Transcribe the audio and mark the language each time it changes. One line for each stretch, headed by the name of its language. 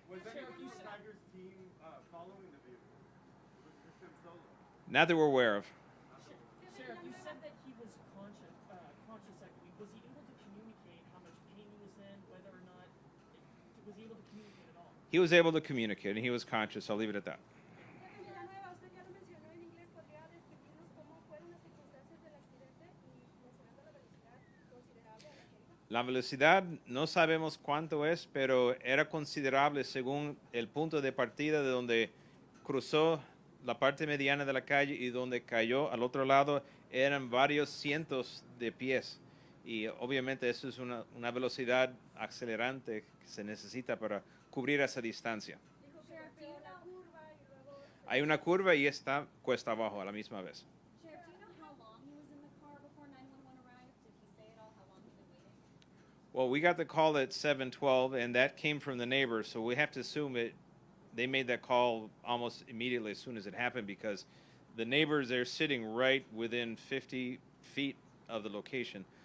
English: Was any of Tiger's team following the vehicle? Was this him solo? Not that we're aware of. Sheriff, you said that he was conscious, actually. Was he able to communicate how much pain he was in, whether or not, was he able to communicate at all? He was able to communicate, and he was conscious. I'll leave it at that.
Spanish: Villanueva, usted ya lo mencionó en inglés, ¿podría describirnos cómo fueron las circunstancias del accidente y mencionando la velocidad considerable a la que iba? La velocidad no sabemos cuánto es, pero era considerable según el punto de partida de donde cruzó la parte mediana de la calle y donde cayó al otro lado eran varios cientos de pies. Y obviamente eso es una velocidad acelerante que se necesita para cubrir esa distancia. Dijo que golpeó la curva y luego... Hay una curva y está cuesta abajo a la misma vez.
English: Sheriff, do you know how long he was in the car before 911 arrived? Did he say at all how long he'd been waiting? Well, we got the call at 7:12, and that came from the neighbors, so we have to assume they made that call almost immediately as soon as it happened because the neighbors, they're sitting right within 50 feet of the location.